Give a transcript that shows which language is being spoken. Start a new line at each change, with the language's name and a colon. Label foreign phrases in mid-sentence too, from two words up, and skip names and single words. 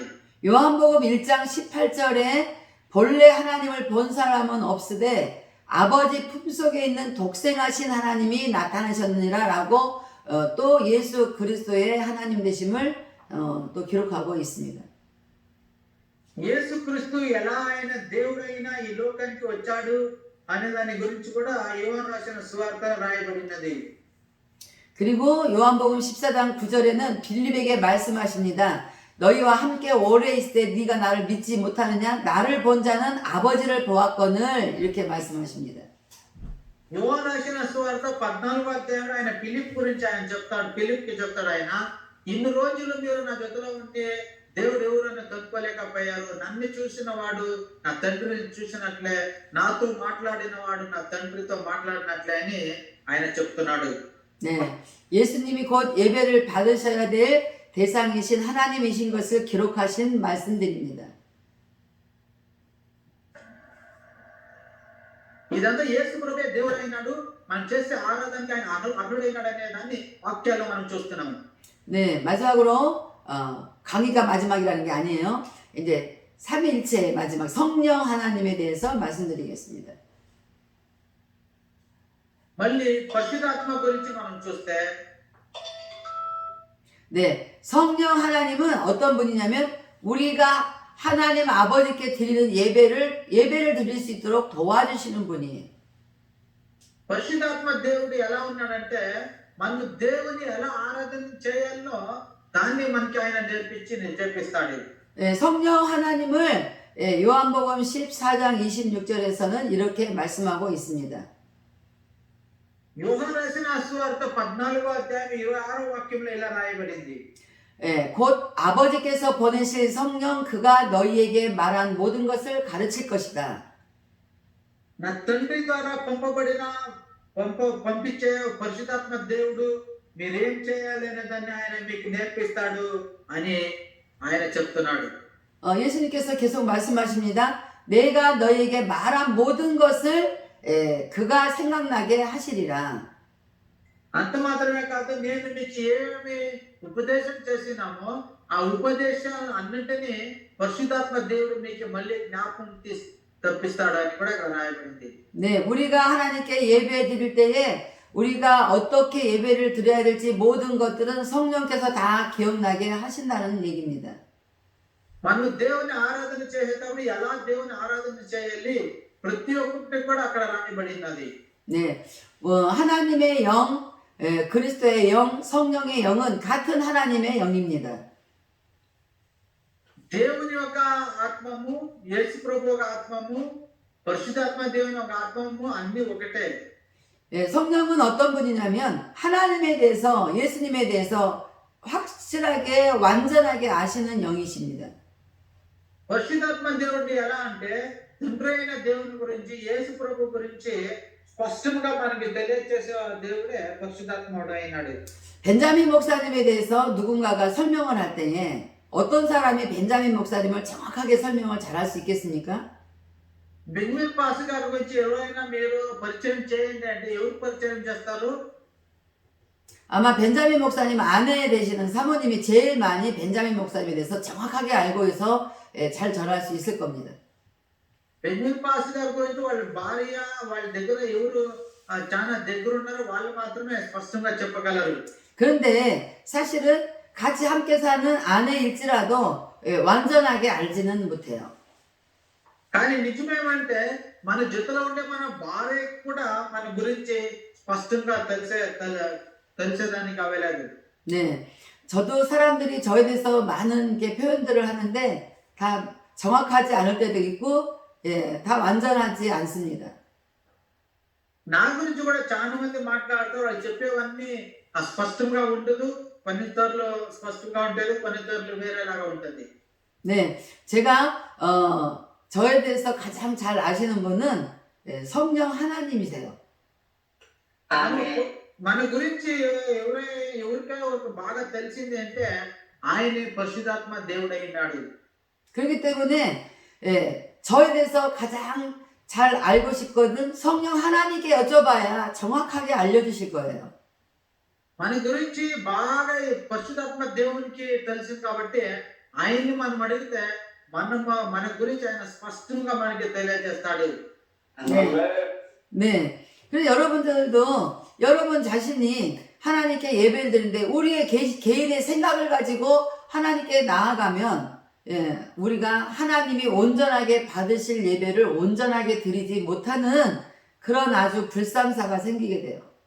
Korean: 요한복음 1장 18절에 본래 하나님을 본 사람은 없으되 아버지 품속에 있는 독생하신 하나님이 나타나셨느니라라고 또 예수 그리스도의 하나님 되심을 또 기록하고 있습니다.
Telugu: యేసుక్రీస్తు ఎలా ఆయన దేవుడైనా ఈ లోకానికి వచ్చాడు అనే దాని గురించి కూడా యోహాను రాసిన సువార్త రాయబడినది.
Korean: 그리고 요한복음 14장 9절에는 빌립에게 말씀하십니다. 너희와 함께 오래 있을 때 네가 나를 믿지 못하느냐? 나를 본 자는 아버지를 보았거늘 이렇게 말씀하십니다.
Telugu: యోహాను రాసిన సువార్త 14వ అధ్యాయంలో ఆయన ఫిలిప్ గురించి ఆయన చెప్తాడు. ఫిలిప్కి చెప్తాడు ఆయన, ఇన్ని రోజులు మీరు నా జతలో ఉంటే దేవుడు ఎవరన్నా కనుక్కోలేకపోయారు. నన్ను చూసిన వాడు నా తండ్రిని చూసినట్లే, నాతో మాట్లాడిన వాడు నా తండ్రితో మాట్లాడినట్లే అని ఆయన చెప్తున్నాడు.
Korean: 네, 예수님이 곧 예배를 받으셔야 될 대상이신 하나님이신 것을 기록하신 말씀들입니다.
Telugu: ఇదంతా యేసు ప్రభువే దేవుడు అయినాడు, మనం చేసే ఆరాధనకి ఆయన అర్హుడైనాడు అనే దాన్ని వాక్యాల్లో మనం చూస్తున్నాము.
Korean: 네, 마지막으로 강의가 마지막이라는 게 아니에요. 이제 삼위일체의 마지막 성령 하나님에 대해서 말씀드리겠습니다.
Telugu: మళ్ళీ పరిశుద్ధాత్మ గురించి మనం చూస్తే
Korean: 네, 성령 하나님은 어떤 분이냐면 우리가 하나님 아버지께 드리는 예배를 드릴 수 있도록 도와주시는 분이에요.
Telugu: పరిశుద్ధాత్మ దేవుడు ఎలా ఉన్నాడంటే మనం దేవుని ఎలా ఆరాధన చేయాలో దాన్ని మనకి ఆయన నేర్పిస్తాడు.
Korean: 네, 성령 하나님을 요한복음 14장 26절에서는 이렇게 말씀하고 있습니다.
Telugu: యోహాను రాసిన సువార్త 14వ అధ్యాయం 26వ వాక్యంలో ఇలా రాయబడింది.
Korean: 곧 아버지께서 보내실 성령 그가 너희에게 말한 모든 것을 가르칠 것이다.
Telugu: నా తండ్రి ద్వారా పంపించే పరిశుద్ధాత్మ దేవుడు మీరేం చేయాలి అనే దాన్ని ఆయన మీకు నేర్పిస్తాడు అని ఆయన చెప్తున్నాడు.
Korean: 예수님께서 계속 말씀하십니다. 내가 너희에게 말한 모든 것을 그가 생각나게 하시리라.
Telugu: అంత మాత్రమే కాదు, నేను మీకు ఏమి ఉపదేశం చేసినామో ఆ ఉపదేశాలు అన్నింటినీ పరిశుద్ధాత్మ దేవుడు మీకు మళ్ళీ జ్ఞాపకం తెప్పిస్తాడు అని కూడా ఇక్కడ రాయబడింది.
Korean: 네, 우리가 하나님께 예배 드릴 때에 우리가 어떻게 예배를 드려야 될지 모든 것들은 성령께서 다 기억나게 하신다는 얘기입니다.
Telugu: మనం దేవుని ఆరాధన చేసేటప్పుడు ఎలా దేవుని ఆరాధన చేయాలి ప్రతి ఒక్కటి కూడా అక్కడ రాయబడినది.
Korean: 네, 하나님의 영, 그리스도의 영, 성령의 영은 같은 하나님의 영입니다.
Telugu: దేవుని యొక్క ఆత్మము, యేసు ప్రభు యొక్క ఆత్మము, పరిశుద్ధాత్మ దేవుని యొక్క ఆత్మము అన్ని ఒకటే.
Korean: 성령은 어떤 분이냐면 하나님에 대해서 예수님에 대해서 확실하게 완전하게 아시는 영이십니다.
Telugu: పరిశుద్ధాత్మ దేవుడు ఎలా అంటే తండ్రి అయిన దేవుని గురించి, యేసు ప్రభు గురించి స్పష్టంగా మనకి తెలియజేసే దేవుడే పరిశుద్ధాత్ముడు అయినాడు.
Korean: 벤자민 목사님에 대해서 누군가가 설명을 할 때에 어떤 사람이 벤자민 목사님을 정확하게 설명을 잘할 수 있겠습니까?
Telugu: బెంగళూరు పాస్ గారి గురించి ఎవరైనా మీరు పరిచయం చేయండి అంటే ఎవరు పరిచయం చేస్తారు?
Korean: 아마 벤자민 목사님 아내 되시는 사모님이 제일 많이 벤자민 목사님에 대해서 정확하게 알고 있어 잘 전할 수 있을 겁니다.
Telugu: బెంగళూరు పాస్ గారి గురించి వాళ్ళ భార్య వాళ్ళ దగ్గర ఎవరు చాలా దగ్గర ఉన్నారో వాళ్ళు మాత్రమే స్పష్టంగా చెప్పగలరు.
Korean: 그런데 사실은 같이 함께 사는 아내일지라도 완전하게 알지는 못해요.
Telugu: కానీ నిజమేమంటే మన జతలో ఉండే మన భార్యకు కూడా మన గురించి స్పష్టంగా తెలిసేదానికి అవ్వలేదు.
Korean: 네, 저도 사람들이 저에 대해서 많은 게 표현들을 하는데 다 정확하지 않을 때도 있고, 예, 다 완전하지 않습니다.
Telugu: నా గురించి కూడా చాలా మంది మాట్లాడతారు, వాళ్ళు చెప్పేవన్నీ స్పష్టంగా ఉండదు, కొన్నిసార్లు స్పష్టంగా ఉంటుంది, కొన్నిసార్లు వేరేలాగా ఉంటుంది.
Korean: 네, 제가 저에 대해서 가장 잘 아시는 분은 성령 하나님이세요. Amen.
Telugu: మన గురించి ఎవరికైనా ఒక బాగా తెలిసింది అంటే ఆయనే పరిశుద్ధాత్మ దేవుడైనాడు.
Korean: 그렇기 때문에 저에 대해서 가장 잘 알고 싶거든 성령 하나님께 여쭤봐야 정확하게 알려주실 거예요.
Telugu: మన గురించి బాగా ఈ పరిశుద్ధాత్మ దేవునికి తెలుసు కాబట్టి ఆయన్ని మనం అడిగితే మన గురించి ఆయన స్పష్టంగా మనకి తెలియజేస్తాడు.
Korean: 네. 그래서 여러분들도 여러분 자신이 하나님께 예배를 드리는데 우리의 개인의 생각을 가지고 하나님께 나아가면 우리가 하나님이 온전하게 받으실 예배를 온전하게 드리지 못하는 그런 아주 불상사가 생기게 돼요.